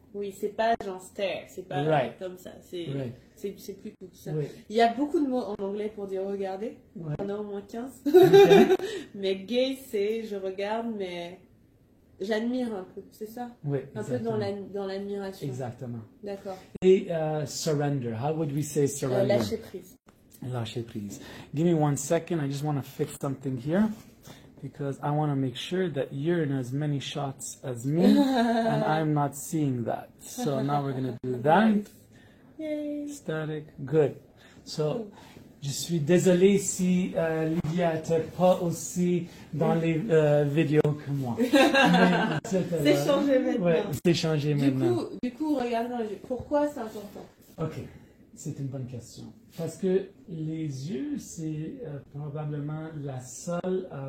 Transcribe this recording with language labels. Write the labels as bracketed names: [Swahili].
[French] Oui, c'est pas genre stare, c'est pas [English] Right. [French] comme ça, [English] Right. [French] c'est plutôt ça. Oui. Il y a beaucoup de mots en anglais pour dire regarder, Ouais. on a au moins 15. Ok. Mais gaze, c'est je regarde, mais j'admire un peu, c'est ça? Oui, Un peu exactement. dans l'admiration. Exactement. D'accord. Et surrender. [English] How would we say surrender? [French] Lâcher prise. Lâcher prise. [English] Give me 1 second. I just want to fix something here because I want to make sure that you're in as many shots as me and I'm not seeing that. So now we're going to do that. Yay. Static. Good. [French] So, je suis désolé si Lydia n'était pas aussi dans les vidéos que moi. C'est changé maintenant. Ouais, c'est changé maintenant. Du coup, regarde dans les yeux. Pourquoi c'est important? Ok, c'est une bonne question. Parce que les yeux, c'est probablement la seule.